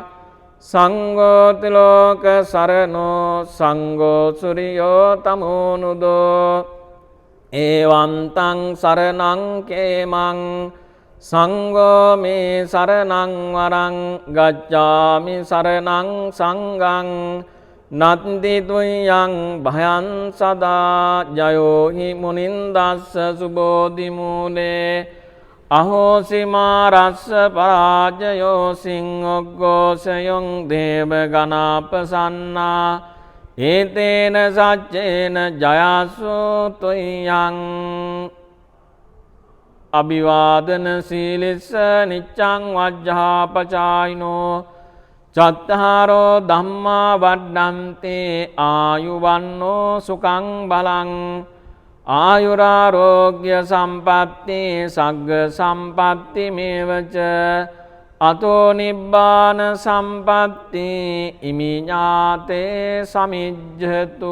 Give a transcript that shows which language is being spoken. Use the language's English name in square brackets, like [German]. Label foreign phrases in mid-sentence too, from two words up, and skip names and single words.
[Pali] සංඝෝ තිලෝක සරණෝ සංඝෝ සුරියෝ තමෝනුදෝ එවං තං සරණං කේමං සංඝෝ මේ සරණං වරං ගච්ඡාමි සරණං සංඝං නත්ති තුයං භයං සදා. ජයෝ හි මුනින්දස්ස සුබෝධි මූලේ අහෝසි මාරස්ස පරාජයෝ සිංහොග්ගෝසයොං දේව ගණාපසන්නා ඒතේන සච්චේන ජයස්සු තුයං. අභිවාදන සීලිස්ස නිච්ඡං වජ්ජාපචායිනෝ චත්තාරෝ ධම්මා වඩ්ඩන්ති ආයුවන්නෝ සුඛං බලං ආයුරාරෝග්‍ය සම්පatti සග්ග සම්පatti මේවච අතෝ නිබ්බාන සම්පatti ඉමිඤාතේ සමිජ්ජතු.